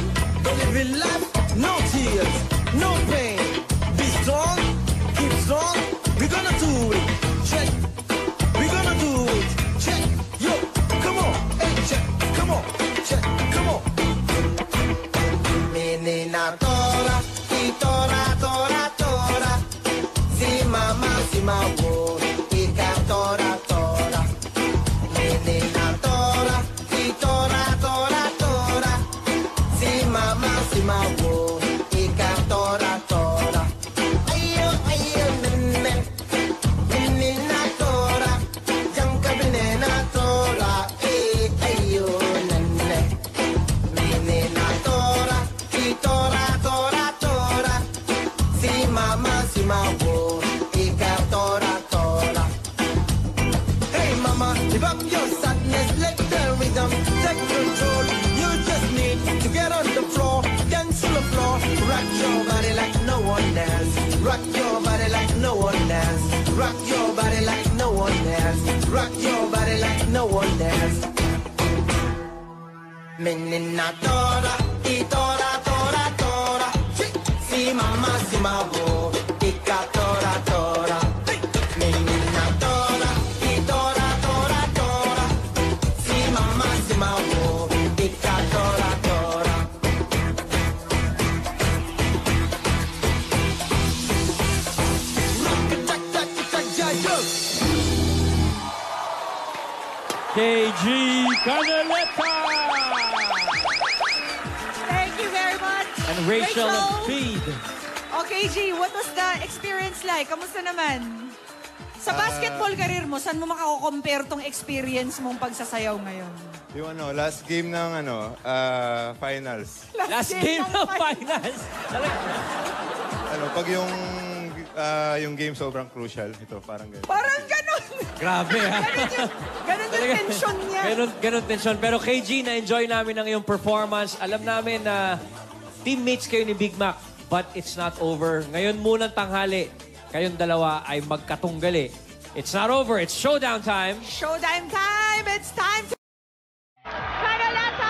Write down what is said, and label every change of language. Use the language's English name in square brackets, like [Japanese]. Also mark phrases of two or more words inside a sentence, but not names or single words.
[English] Don't live in life. No tears. No pain. Be strong. Keep strong. We're gonna do it. Check. We're gonna do it. Check. Yo. Come on. Hey, check. Come on. Check. Come on. Menina tora. Si tora, tora, tora. Si mama, si mawo. Ika tora, tora. Menina tora. Si tora, tora, tora. Si mama, si mawo. Ika tora, tora. Ayo, ayo, nene. Menina tora. Jangka benena tora. Ayo, nene. Menina tora. Si tora, tora, tora. Si mama, si mawo. Ika tora, tora. Hey mama, give up your sadness, let the rhythm take control. You just need to get on the floor, dance on the floor, rock your body like no one else. Rock your body like no one else. Rock your body like no one else. Rock your body like no one else. Menina tora, y tora, tora, tora. Si mama, si mawo, ika tora, tora. Menina tora, y tora, tora, tora. Si mama, si mawo, ika tora, tora. Rock it, tak, tak, tak, ja, yo. KG Canaleta! Thank you very much. And Rachel of Speed. Okay, G, what was the experience like? [Filipino] Kamusta naman? Sa basketball career mo, saan mo makako-compare tong experience mong pagsasayaw ngayon? Yung [English] last game [Filipino] ng finals. [English] Last game [Filipino] ng finals. Pag yung game sobrang crucial, ito parang ganun. Parang ganun. Grabe, ha? Ganun yung tension niya. Ganun tension. Pero KG, na-enjoy namin ang iyong performance. Alam namin na teammates kayo ni Big Mac, [English] but it's not over. [Filipino] Ngayon munang tanghali, kayong dalawa ay magkatunggali. It's not over. It's showdown time. Showtime time! It's time to... Kagalata!